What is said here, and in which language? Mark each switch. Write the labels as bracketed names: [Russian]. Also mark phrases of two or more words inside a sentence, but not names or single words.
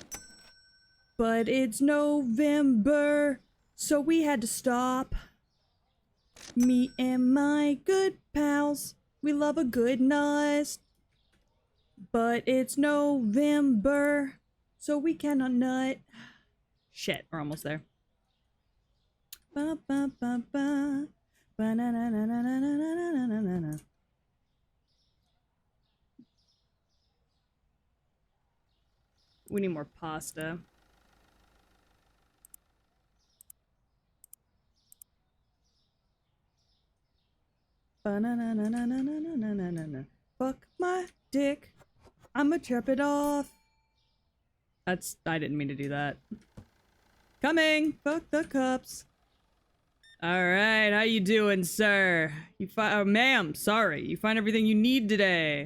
[English] But it's November, so we had to stop. Me and my good pals, we love a good nut. But it's November, so we cannot nut. Shit, we're almost there. Ba ba ba ba. Ba na na na na na na na na na na. We need more pasta. Ba na na na na na na na na na na. Fuck my dick. I'ma chirp it off. I didn't mean to do that. Coming! Fuck the cups. Alright, how you doing, sir? Oh, ma'am, sorry. You find everything you need today.